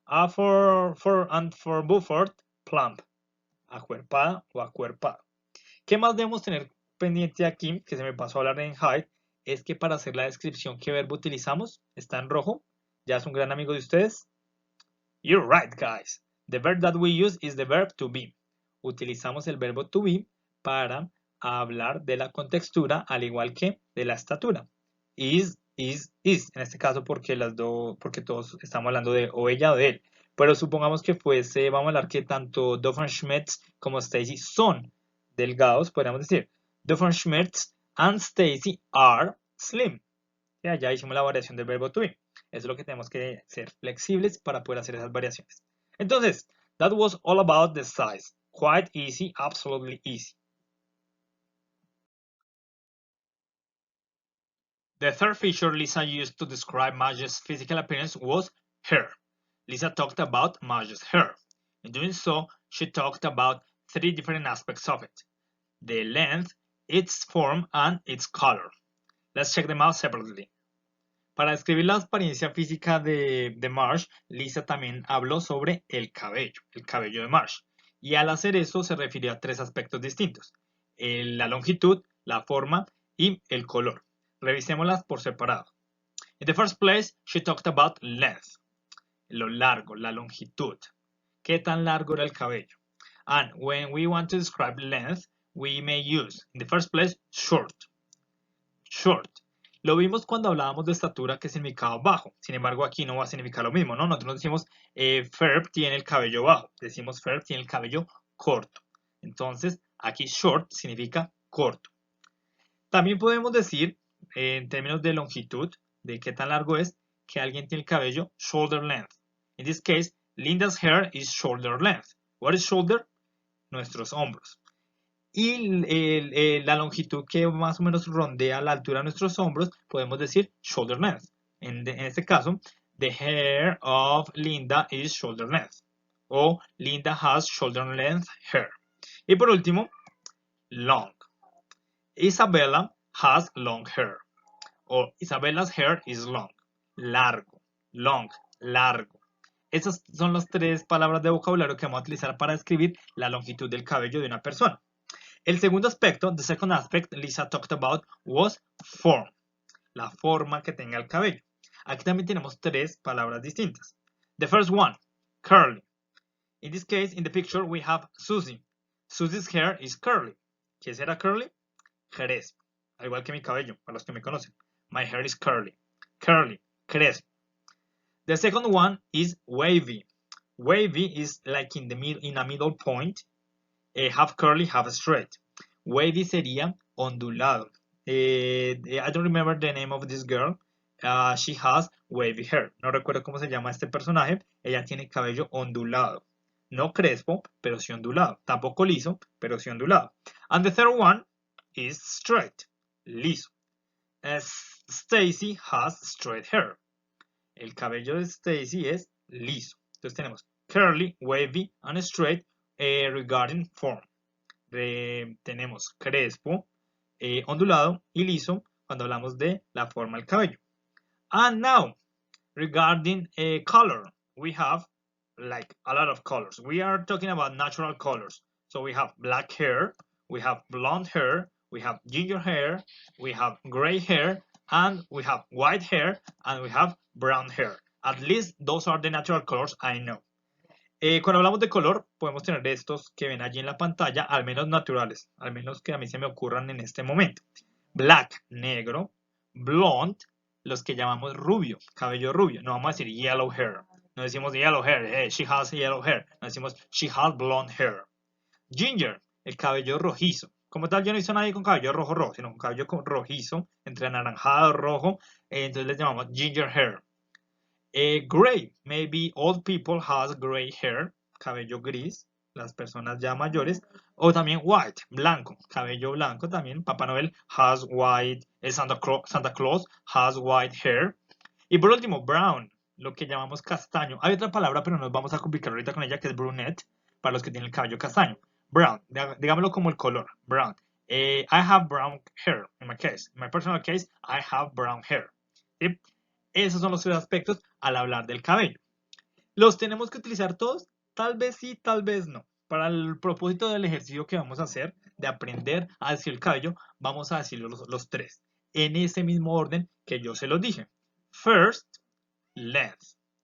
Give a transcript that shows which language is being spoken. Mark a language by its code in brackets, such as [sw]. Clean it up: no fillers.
[en] For Buford, plump, [es] acuerpada o acuerpado. ¿Qué más debemos tener pendiente aquí, que se me pasó a hablar en height? Es que para hacer la descripción, ¿qué verbo utilizamos? Está en rojo. ¿Ya es un gran amigo de ustedes? [en] You're right, guys. The verb that we use is the verb to be. [es] Utilizamos el verbo to be para hablar de la contextura, al igual que de la estatura. Is. En este caso, porque todos estamos hablando de o ella o de él. Pero supongamos que vamos a hablar que tanto Doofenshmirtz como Stacy son delgados, podríamos decir [en] Doofenshmirtz and Stacy are slim. [es] Ya hicimos la variación del verbo to be. Eso es lo que tenemos que ser flexibles para poder hacer esas variaciones. Entonces, [en] that was all about the size. Quite easy, absolutely easy. The third feature Lisa used to describe Marge's physical appearance was hair. Lisa talked about Marge's hair. In doing so, she talked about three different aspects of it: the length, its form, and its color. Let's check them out separately. [es] Para describir la apariencia física de Marge, Lisa también habló sobre el cabello de Marge. Y al hacer eso se refirió a tres aspectos distintos: la longitud, la forma y el color. Revisémoslas por separado. [en] In the first place, she talked about length, [es] lo largo, la longitud. ¿Qué tan largo era el cabello? [en] And when we want to describe length, we may use, in the first place, short. Short. [es] Lo vimos cuando hablábamos de estatura que significaba bajo. Sin embargo, aquí no va a significar lo mismo, ¿no? Nosotros decimos Ferb tiene el cabello bajo. Decimos Ferb tiene el cabello corto. Entonces, aquí short significa corto. También podemos decir, en términos de longitud, de qué tan largo es, que alguien tiene el cabello shoulder length. [en] In this case, Linda's hair is shoulder length. What is shoulder? [es] Nuestros hombros. Y la longitud que más o menos rondea la altura de nuestros hombros, podemos decir shoulder length. En este caso, [en] the hair of Linda is shoulder length. O Linda has shoulder length hair. [es] Y por último, [en] long. Isabella has long hair. O Isabella's hair is long. [es] Largo. [en] Long. [es] Largo. Esas son las tres palabras de vocabulario que vamos a utilizar para describir la longitud del cabello de una persona. El segundo aspecto, [en] the second aspect Lisa talked about was form. [es] La forma que tenga el cabello. Aquí también tenemos tres palabras distintas. [en] The first one, curly. In this case, in the picture, we have Susie. Susie's hair is curly. [es] ¿Qué será curly? Crespo. Al igual que mi cabello, para los que me conocen. [en] My hair is curly. Curly, [es] crespo. [en] The second one is wavy. Wavy is like in a middle point. Half curly, half straight. [es] Wavy sería ondulado. [en] I don't remember the name of this girl. She has wavy hair. [es] No recuerdo cómo se llama este personaje. Ella tiene cabello ondulado. No crespo, pero sí ondulado. Tampoco liso, pero sí ondulado. [en] And the third one is straight. [es] Liso. [en] Stacy has straight hair. [es] El cabello de Stacy es liso. Entonces tenemos [en] curly, wavy, and straight [es] regarding form. Tenemos crespo, ondulado y liso cuando hablamos de la forma del cabello. [en] And now, regarding color, we have like a lot of colors. We are talking about natural colors. So we have black hair, we have blonde hair, we have ginger hair, we have gray hair, and we have white hair, and we have brown hair. At least those are the natural colors I know. [es] Cuando hablamos de color, podemos tener estos que ven allí en la pantalla, al menos naturales, al menos que a mí se me ocurran en este momento. Black, negro. Blonde, los que llamamos rubio, cabello rubio. No vamos a decir yellow hair. No decimos yellow hair, [en] hey, she has yellow hair. [es] No decimos [en] she has blonde hair. [es] Ginger, el cabello rojizo. Como tal, yo no hice nadie con cabello rojo, sino con cabello rojizo, entre anaranjado, rojo. Entonces les llamamos ginger hair. [en] Gray, maybe old people has gray hair, [es] cabello gris, las personas ya mayores, o también white, blanco, cabello blanco también. [en] Papá Noel has white, Santa Claus has white hair. [es] Y por último, brown, lo que llamamos castaño. Hay otra palabra, pero nos vamos a complicar ahorita con ella, que es brunette, para los que tienen el cabello castaño. Brown, digámoslo como el color, brown. [en] I have brown hair, in my case. In my personal case, I have brown hair. [es] ¿Sí? Esos son los tres aspectos al hablar del cabello. ¿Los tenemos que utilizar todos? Tal vez sí, tal vez no. Para el propósito del ejercicio que vamos a hacer, de aprender a decir el cabello, vamos a decir los tres. En ese mismo orden que yo se los dije. [en] First, length.